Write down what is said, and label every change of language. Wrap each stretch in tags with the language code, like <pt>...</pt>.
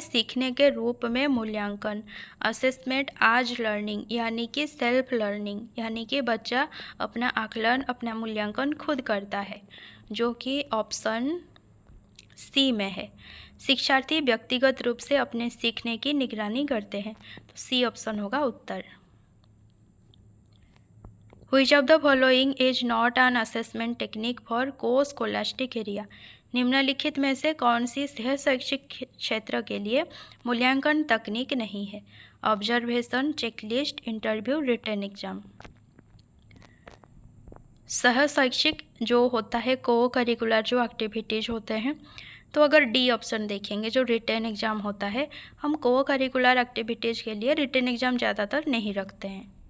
<hi>सीखने के रूप में मूल्यांकन,</hi> <en>assessment as learning,</en> <hi>यानी कि सेल्फ लर्निंग, यानी कि बच्चा अपना आकलन, अपना मूल्यांकन खुद करता है, जो कि ऑप्शन सी में है। शिक्षार्थी व्यक्तिगत रूप से अपने सीखने की निगरानी करते हैं, तो सी ऑप्शन होगा उत्तर।</hi> <en>Which of the following is not an assessment technique for co-scholastic area?</en> <hi>निम्नलिखित में से कौन सी सह शैक्षिक क्षेत्र के लिए मूल्यांकन तकनीक नहीं है?</hi> <en>Observation, checklist, interview, written exam.</en> <hi>सह शैक्षिक जो होता है, को करिकुलर जो एक्टिविटीज़ होते हैं, तो अगर डी ऑप्शन देखेंगे जो रिटन एग्ज़ाम होता है, हम को करिकुलर एक्टिविटीज़ के लिए रिटन एग्ज़ाम ज़्यादातर नहीं रखते हैं।</hi>